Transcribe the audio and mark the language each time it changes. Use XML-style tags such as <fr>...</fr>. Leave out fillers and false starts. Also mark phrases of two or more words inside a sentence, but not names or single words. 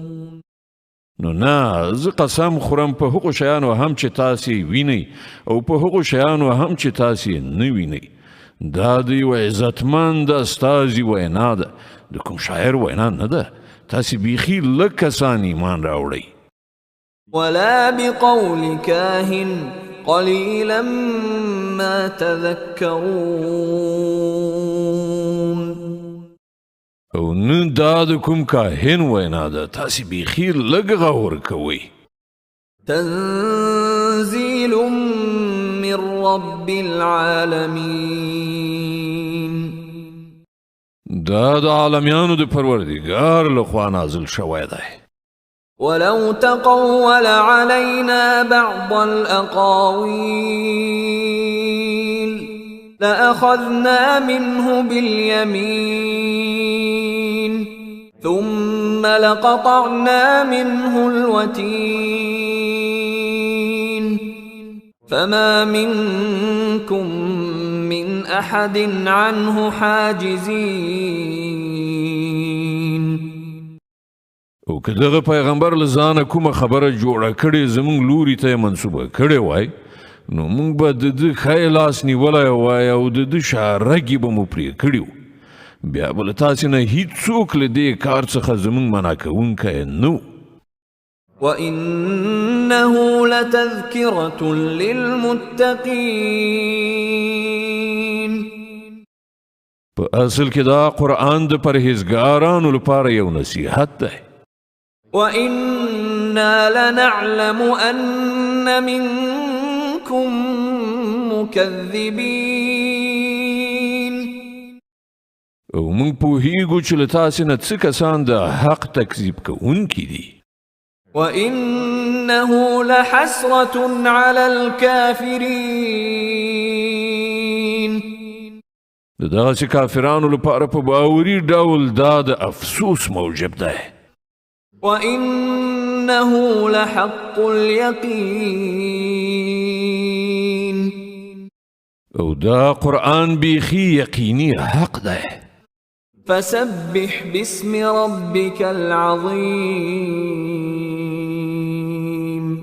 <ps>نو نه زه قسم خورم په هغو شیانو هم چې تاسې وینئ او په هغو شیانو هم چې تاسې نه وینئ. دا د یو عزتمند استازي وینا ده د کوم شاعر وینا نه ده. تاسې بیخي لږ کسان ایمان راوړئ.</ps> <ar>ولا بقول كاهن قليلا ما تذكرون.</ar> <ps>او نه دا د کوم کاهن وینا ده تاسې بیخي لږ غور کوئ.</ps> <ar>تنزيل من رب العالمين</ar> <ps>دا د عالمیانو د پروردګار لخوا نازل شوی دی.</ps> <ar>ولو تقول علينا بعض الأقاويل لأخذنا منه باليمين ثم لقطعنا منه الوتين فما منكم من أحد عنه حاجزين.</ar> <ps>او که دغه پیغمبر له ځانه کومه خبره جوړه کړې زموږ لوري ته یې منسوبه کړې وای نو موږ به د ده ښی لاس نیولی وای او د ده شارګې به مو پرې کړي وو. بیا به له تاسې نه هیڅوک له دې کار څخه زموږ منع کوونکی نه و.</ps> <ar>وإنه لتذكرة للمتقين.</ar> <ps>په اصل کې دا قرآن د پرهیزګارانو لپاره یو نصیحت دی.</ps> <ar>وإنا لنعلم أن منكم مكذبين.</ar> <ps>او موږ پوهیږو چې له تاسې نه څه کسان د حق تکذیب کوونکي دي.</ps> <ar>وإنه لحسرة على الكافرين.</ar> <ps>د دغسې کافرانو لپاره په باوري ډول دا د افسوس موجب دی.</ps> <ar>وإنه لحق اليقين.</ar> <ps>او دا قرآن بیخي یقیني حق دی.</ps> <ar>فسبح باسم ربك العظيم.</ar>